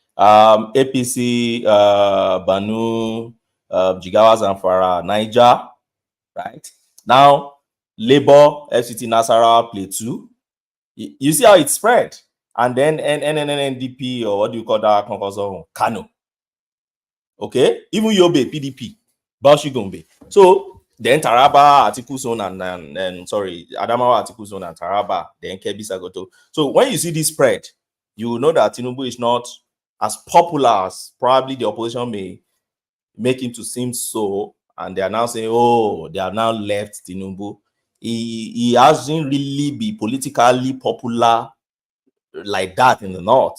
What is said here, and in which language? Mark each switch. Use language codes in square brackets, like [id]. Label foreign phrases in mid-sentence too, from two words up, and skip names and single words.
[en] APC, Banu, Jigawa, Zamfara, Niger, right? Now, Labour, FCT, Nasarawa, Plateau. You see how it spread. And then NDP, or what do you call that? Kano. Okay, even Yobe, PDP, Bauchi Gombe. So then Taraba, Atiku Zone, and sorry, Adamawa, Atiku Zone, and Taraba, then Kebbi, Sokoto. So when you see this spread, you will know that Tinubu is not as popular as probably the opposition may make him to seem so. And they are now saying, oh, they have now left Tinubu. He hasn't really been politically popular like that in the north.